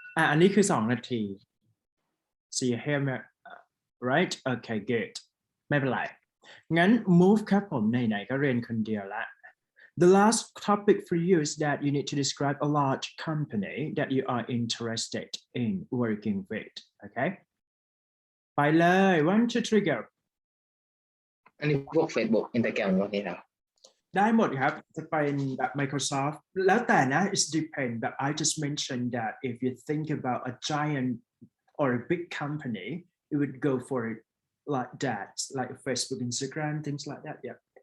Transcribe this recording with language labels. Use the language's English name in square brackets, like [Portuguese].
[Thai] อันนี้คือ2 นาที [English] so you hear me right okay good [Thai] ไม่เป็นไร งั้น move ครับผมไหนๆก็เรียนคนเดียวละ [English] The last topic for you is that you need to describe a large company that you are interested in working with. Okay? [Thai] ไปเลย one two three go อันนี้พวก Facebook Instagram พวกนี้แล้ว ได้หมดครับ จะเป็นแบบ Microsoft แล้วแต่นะ [English] it depends but I just mentioned that if you think about a giant or a big company you would go for it like that like Facebook Instagram things like that. Yeah.